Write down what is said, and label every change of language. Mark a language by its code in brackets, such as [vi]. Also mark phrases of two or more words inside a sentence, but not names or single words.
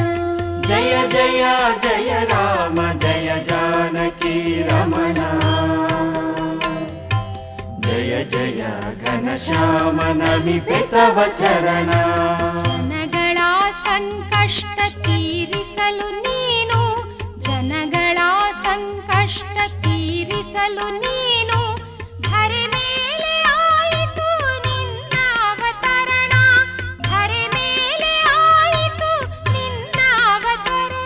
[hi] जय जय जय राम जय जानकी रमण. जय [kn] ಜಯ ಘನಶ್ಯಾಮ ನಮಿಪೆ ತವ ಚರಣ. ಜನಗಳ ಸಂಕಷ್ಟ ತೀರಿಸಲು ನೀನು, ಜನಗಳ ಸಂಕಷ್ಟ ತೀರಿಸಲು ನೀನು, ಧರೆ ಮೇಲೆ ಆಯಿತು ನಿನ್ನ ಅವತರಣ, ಧರೆ ಮೇಲೆ ಆಯಿತು ನಿನ್ನ ಅವತರಣ.